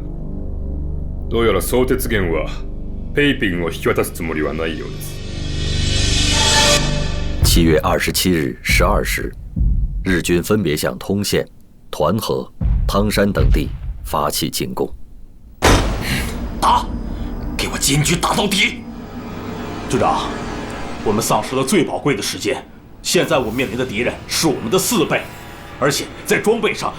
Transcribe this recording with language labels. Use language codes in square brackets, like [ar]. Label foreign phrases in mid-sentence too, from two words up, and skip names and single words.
[ja] どうやら相鉄元はペイピンを引き渡すつもりはないようです。 [zh] 7月27日12 时，日军分别向通县、团河、汤山等地发起进攻。打！给我坚决打到底！队长，我们丧失了最宝贵的时间，现在我面临的敌人是我们的4倍，而且在装备上，